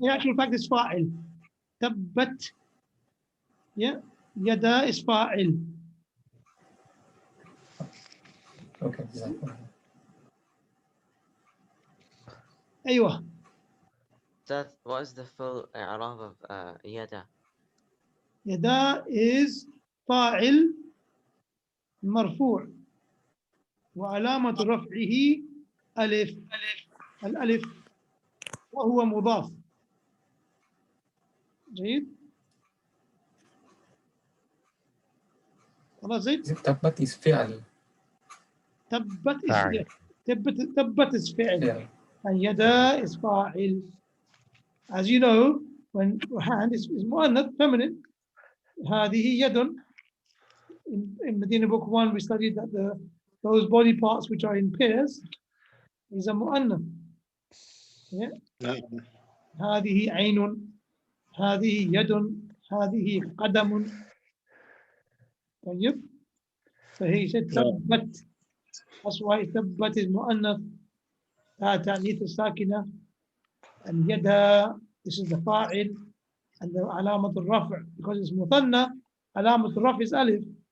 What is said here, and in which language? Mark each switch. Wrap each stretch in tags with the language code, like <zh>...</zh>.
<en>In actual fact, it's fa'il. Tabbat. Yeah. Yada is fa'il. Okay, exactly.</en> <ar>Aywa.</ar> <en>That what is the full i'rab of yada? Yada is fa'il marfu'</en> <ar>وعلامة رفعه ألف الألف وهو مضاف. جيد. خلاص زيد.</ar> <en>Tabbat is fi'al. Tabbat is Fa'il. tabbat is fi'l. Yeah. And yada is fa'il. As you know, when hand is mu'annath, feminine,</en> <ar>هذه يد.</ar> <en>In Madeenah Book 1, we studied that those body parts which are in pairs is a mu'annath. Yeah.</en> <ar>نعم. هذه عين, هذه يد, هذه قدم. طيب.</ar> <en>So he said tabbat. That's why tabbat is mu'annath.</en> <ar>تأنيث الساكنة.</ar> <en>And yada, this is the fa'il.</en> <ar>And the علامة الرفع, because it's مثنى, علامة الرفع is ألف.</ar>